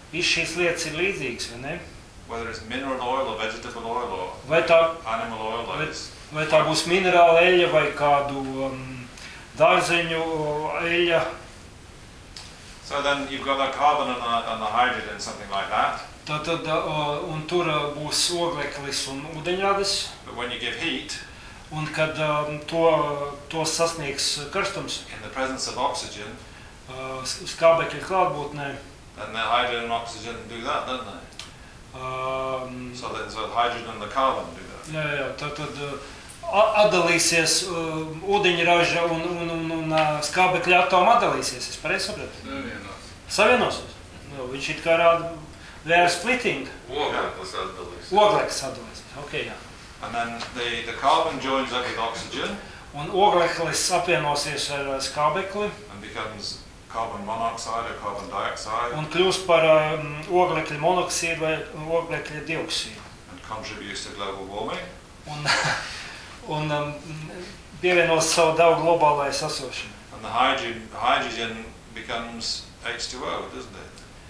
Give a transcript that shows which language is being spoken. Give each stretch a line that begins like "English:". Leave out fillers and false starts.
Latvian: Viss šīs lietas ir līdzīgas, vai ne?
English: Whether it's mineral oil or vegetable oil or animal oil.
Latvian: Vai tā būs minerāla eļļa vai kādu dārzeņu eļļa.
English: So then you've got that carbon and the hydrogen, something like that.
Latvian: Tad un tur būs ogleklis un ūdeņrades.
English: But when you give heat.
Latvian: Un kad to sasniegs karstums.
English: In the presence of oxygen.
Latvian: Skābekļa klātbūtnē.
English: And the hydrogen and oxygen do that, don't they? So then so the hydrogen and the carbon do that.
Latvian: Jā, tad atdalīsies ūdeņraža un skābekļa atoma atdalīsies, es pareizi sapratu? Savienosies. Nu, viņš it kā rāda,
English: they are splitting.
Latvian: Ogleklis atdalīsies. Okay, jā.
English: And then the carbon joins up with oxygen.
Latvian: Un ogleklis apvienosies ar skābekli.
English: And becomes carbon monoxide or carbon dioxide.
Latvian: Un kļūst par oglekļa monoksīdu vai oglekļa dioksīdu.
English: And contributes to global warming.
Latvian: Un pievienos savu daudz globālajai sasošanai.
English: And the hydrogen becomes H2O, doesn't it?